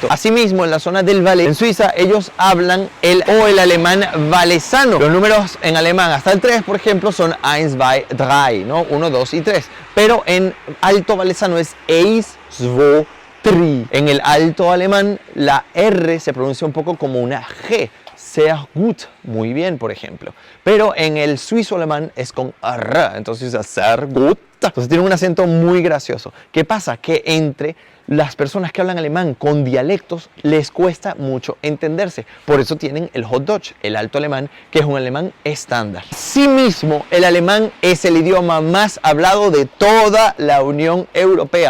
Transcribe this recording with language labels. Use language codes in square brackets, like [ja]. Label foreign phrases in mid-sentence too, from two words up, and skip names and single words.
[es] Asimismo, en la zona del Valais, en Suiza, ellos hablan el alemán valesano. Los números en alemán hasta el 3, por ejemplo, son 1, 2, 3, ¿no? 1, 2 y 3. Pero en alto valesano es 1, 2, 3. En el alto alemán la R se pronuncia un poco como una G. [de] Sehr gut, [es] muy bien, por ejemplo. Pero en el suizo alemán es con R, entonces es [de] sehr gut. [es] Entonces tiene un acento muy gracioso. ¿Qué pasa? Que entre las personas que hablan alemán con dialectos les cuesta mucho entenderse. Por eso tienen el Hochdeutsch, el alto alemán, que es un alemán estándar. Asimismo, el alemán es el idioma más hablado de toda la Unión Europea.